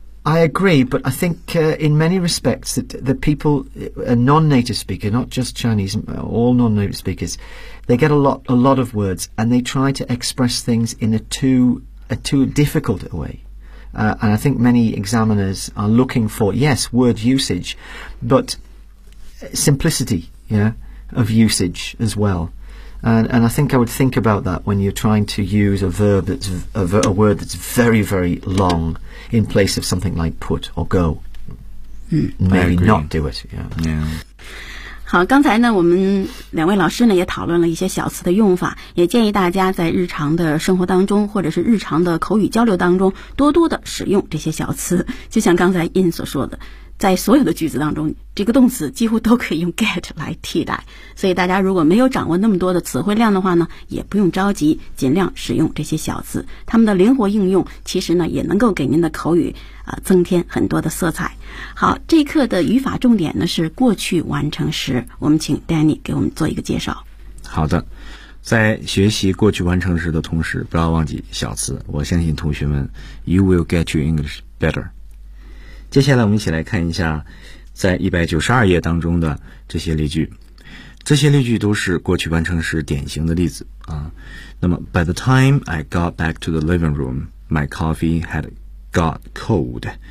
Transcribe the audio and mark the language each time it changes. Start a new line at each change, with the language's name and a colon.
English: I agree, but I think、in many respects that the people, a non-native speaker, not just Chinese, all non-native speakers,They get a lot of words, and they try to express things in a too difficult a way.、and I think many examiners are looking for, yes, word usage, but simplicity, yeah, of usage as well. And I think I would think about that when you're trying to use a verb that's a word that's very, very long in place of something like put or go. Maybe not do it. Yeah. Yeah.
Chinese: 好，刚才呢，我们两位老师呢也讨论了一些小词的用法，也建议大家在日常的生活当中，或者是日常的口语交流当中，多多的使用这些小词。就像刚才 In 所说的，在所有的句子当中，这个动词几乎都可以用 get 来替代。所以大家如果没有掌握那么多的词汇量的话呢，也不用着急，尽量使用这些小词，它们的灵活应用其实呢也能够给您的口语增添很多的色彩。好，这一课的语法重点呢是过去完成时，我们请 Danny 给我们做一个介绍。好的，在学习过去完成时的同时，不要忘记小词，我相信同学们
English: you will get your English better。
Chinese: 接下来我们一起来看一下在192页当中的这些例句，这些例句都是过去完成时典型的例子啊。
English: 那么 by the time I got back to the living room my coffee had got cold。